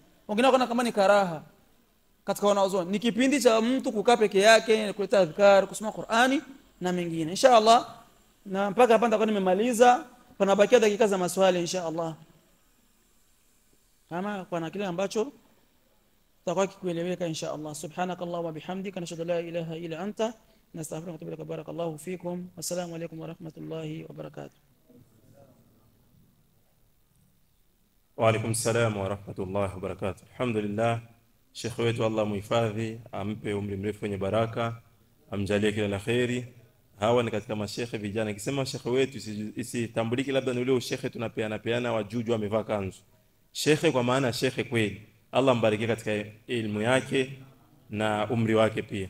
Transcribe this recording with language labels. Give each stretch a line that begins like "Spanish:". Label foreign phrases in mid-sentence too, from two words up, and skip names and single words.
Swahili: Wengine wakaona kama ni karaha. Katika wanaozona ni kipindi cha mtu kukaa peke yake, kuleta adhkar, kusoma Qur'ani na mengine. Inshallah, na mpaka hapa nitakuwa nimemaliza, panabakia dakika za maswali inshallah. Kama kuna kile ambacho tutakuwa kikueleweka inshallah.
Arabic: سبحانك اللهم وبحمدك نشهد لا إله إلا أنت نستغفرك وأتوب إليك. بارك الله فيكم. والسلام عليكم ورحمة الله وبركاته. وعليكم السلام ورحمة الله وبركاته. Alhamdulillah,
Swahili: Sheikh wetu Allah muhifadhi, ampe umri mrefu wenye baraka, amjalie kila la khairi. Hawa ni katika mashekhe vijana. Nikisema shekhe wetu isitambuliki labda ni ule ushekhe tunapeana wajuju amevaa kanzu. Shekhe kwa maana shekhe kweli. Allah mbarikie katika elimu yake na umri wake pia.